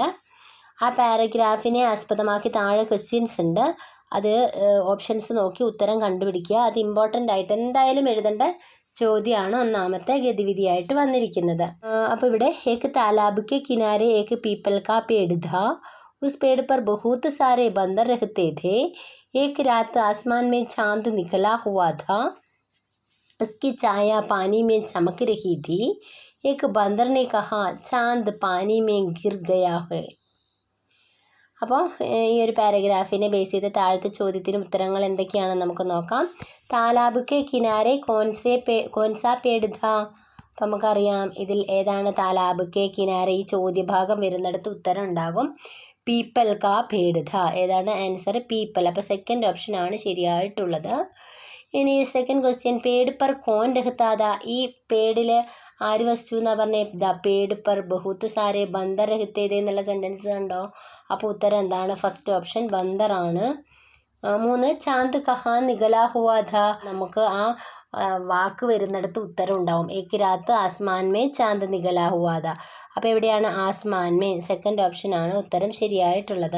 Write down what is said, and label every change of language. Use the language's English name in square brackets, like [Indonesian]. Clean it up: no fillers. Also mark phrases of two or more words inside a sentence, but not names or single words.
[Malayalam] ആ പാരഗ്രാഫിനെ ആസ്പദമാക്കി താഴെ ക്വസ്റ്റ്യൻസ് ഉണ്ട്. അത് ഓപ്ഷൻസ് നോക്കി ഉത്തരം കണ്ടുപിടിക്കുക. അത് ഇമ്പോർട്ടൻ്റ് ആയിട്ട് എന്തായാലും എഴുതേണ്ട ചോദ്യമാണ് ഒന്നാമത്തെ ഗതിവിധിയായിട്ട് വന്നിരിക്കുന്നത്. അപ്പോൾ ഇവിടെ [Hindi] एक तालाब के किनारे एक पीपल का पेड़ था, उस पेड़ पर बहुत सारे बंदर रहते थे. एक रात आसमान में चांद निकला हुआ था, उसकी छाया पानी में चमक रही थी. एक बंदर ने कहा चांद पानी में गिर गया है. [Malayalam] അപ്പോൾ ഈ ഒരു പാരഗ്രാഫിനെ ബേസ് ചെയ്ത് താഴത്തെ ചോദ്യത്തിന് ഉത്തരങ്ങൾ എന്തൊക്കെയാണെന്ന് നമുക്ക് നോക്കാം. [Hindi] तालाब के किनारे कौन सा पेड़ था. [Malayalam] അപ്പം നമുക്കറിയാം ഇതിൽ ഏതാണ് [Hindi] तालाब के किनारे. [Malayalam] ഈ ചോദ്യഭാഗം വരുന്നിടത്ത് ഉത്തരം ഉണ്ടാകും. [Hindi] पीपल का पेड़ था. [Malayalam] ഏതാണ് ആൻസർ? പീപ്പൽ. അപ്പോൾ സെക്കൻഡ് ഓപ്ഷനാണ് ശരിയായിട്ടുള്ളത്. ഇനി സെക്കൻഡ് ക്വസ്റ്റ്യൻ [Hindi] പേड़ पर कौन रहता था. [Malayalam] ഈ പേടിൽ ആര് വസിച്ചു എന്നാണ് പറഞ്ഞത്? ദ [Hindi] पेड़ पर बहुत सारे बंदर रहते थे [Malayalam] എന്നുള്ള സെൻറ്റൻസ് കണ്ടോ? അപ്പോൾ ഉത്തരം എന്താണ്? ഫസ്റ്റ് ഓപ്ഷൻ ബന്ദറാണ്. 3 [Hindi] चांद कहां निकला हुआ था. [Malayalam] നമുക്ക് ആ വാക്ക് വരുന്നിടത്ത് ഉത്തരം ഉണ്ടാവും. [Hindi] एक रात आसमान में चांद निकला हुआ था. [Malayalam] അപ്പോൾ എവിടെയാണ് [Hindi] आसमान में? [Malayalam] സെക്കൻഡ് ഓപ്ഷനാണ് ഉത്തരം ശരിയായിട്ടുള്ളത്.